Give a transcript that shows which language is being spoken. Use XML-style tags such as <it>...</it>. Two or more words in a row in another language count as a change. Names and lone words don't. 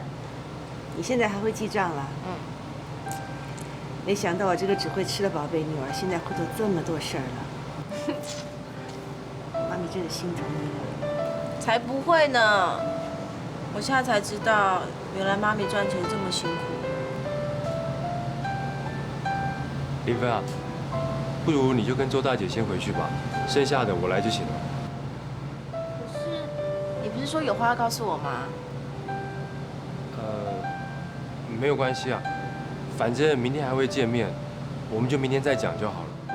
<zh>你現在還會記賬啦？嗯。沒想到我這個只會吃的寶貝女兒，現在會做這麼多事兒了。媽咪真的心疼你了。才不會呢！我現在才知道，原來媽咪賺錢這麼辛苦。林芬啊，不如你就跟周大姐先回去吧，剩下的我来就行了。可是你不是说有话要告诉我吗？没有关系啊，反正明天还会见面，我们就明天再讲就好了。</zh>